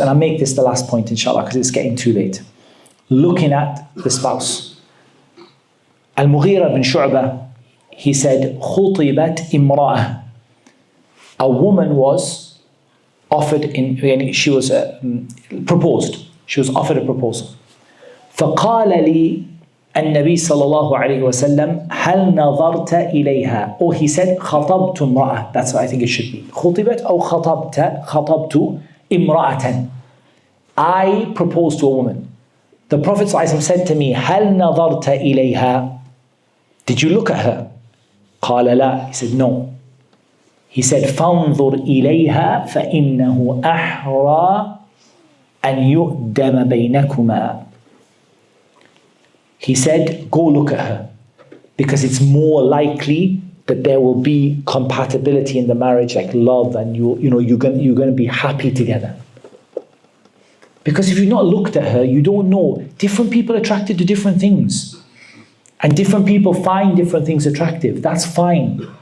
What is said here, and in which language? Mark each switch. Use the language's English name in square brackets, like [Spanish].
[English] And I'll make this the last point, inshallah, because it's getting too late. Looking at the spouse. Al-Mughira bin Shu'bah, he said, [Arabic] خُطِبَتْ إِمْرَأَةٌ. [English] A woman was offered, she was proposed. She was offered a proposal. [Arabic] فَقَالَ لِي النبي صلى الله عليه وسلم هل نظرت إليها. [English] Or he said [Arabic] خطبت امرأة. [English] That's what I think it should be. [Arabic] خطبت أو خطبت امرأة. [English] I proposed to a woman. The Prophet ﷺ said to me, [Arabic] هل نظرت إليها. [English] Did you look at her? [Arabic] قال لا. [English] He said no. He said [Arabic] فانظر إليها فإنه أحرى أن يؤدم بينكما. [English] He said, go look at her, because it's more likely that there will be compatibility in the marriage, like love, and you're going to be happy together. Because if you've not looked at her, you don't know. Different people are attracted to different things, and different people find different things attractive. That's fine.